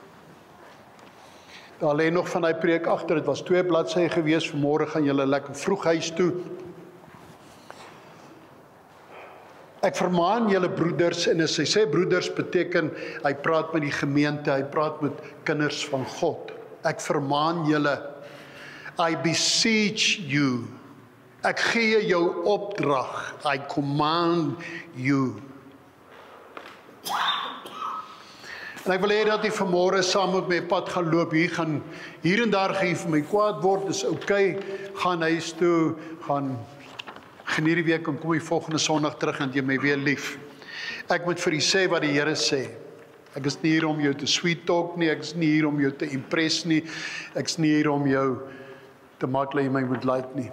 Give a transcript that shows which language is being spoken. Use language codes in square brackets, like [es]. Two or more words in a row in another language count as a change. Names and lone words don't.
[af] Daar lê nog van die preek agter, dit was 2 bladsye gewees, vanmôre gaan julle lekker vroeg huis toe. Ek vermaan julle broeders, en as hy sê broeders beteken, hy praat met die gemeente, hy praat met kinders van God. Ek vermaan julle, [en] I beseech you, [af] ek gee jou opdrag, [en] I command you. [af] En ek wil hê dat jy vanmôre saam met my pad gaan loop, hier en daar gaan jy vir my kwaad word, dis okay, gaan huis toe, gaan geniet die week en kom jy volgende Sondag terug en jy my weer lief. Ek moet vir u sê wat die Here sê. Ek is nie hier om jou te [en] sweet talk [af] nie, ek is nie hier om jou te impress nie, ek is nie hier om jou te maak dat jy my moet like nie.